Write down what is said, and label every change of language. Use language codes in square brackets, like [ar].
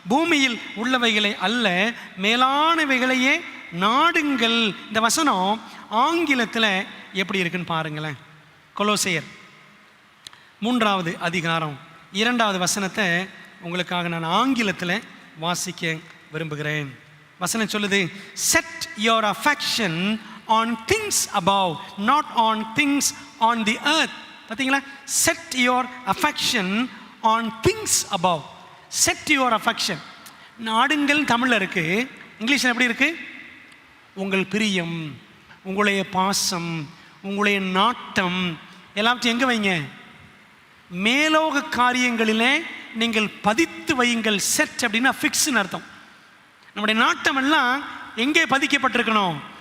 [ta] பூமியில் உள்ளவைகளை அல்ல மேலானவைகளையே நாடுங்கள். இந்த வசனம் ஆங்கிலத்தில் எப்படி இருக்குன்னு பாருங்களேன். கொலோசியர் 3ஆவது அதிகாரம் 2வது வசனத்தை உங்களுக்காக நான் ஆங்கிலத்தில் வாசிக்க விரும்புகிறேன். வசனம் சொல்லுது, [en] set your affection on things above, not on things on the earth. [ta] பார்த்தீங்களா? [en] set your affection on things above. set your affection. [ta] நாடுங்கள் தமிழில் இருக்கு, இங்கிலீஷில் எப்படி இருக்கு? உங்கள் பிரியம், உங்களுடைய பாசம், உங்களுடைய நாட்டம் எல்லாத்தையும் எங்கே வைங்க? மேலோக காரியங்களிலே நீங்கள் பதித்து வையுங்கள். செட் அப்படின்னா ஃபிக்ஸ்னு அர்த்தம். நம்முடைய நாட்டம் எல்லாம் எங்கே பதிக்கப்பட்டிருக்கணும்?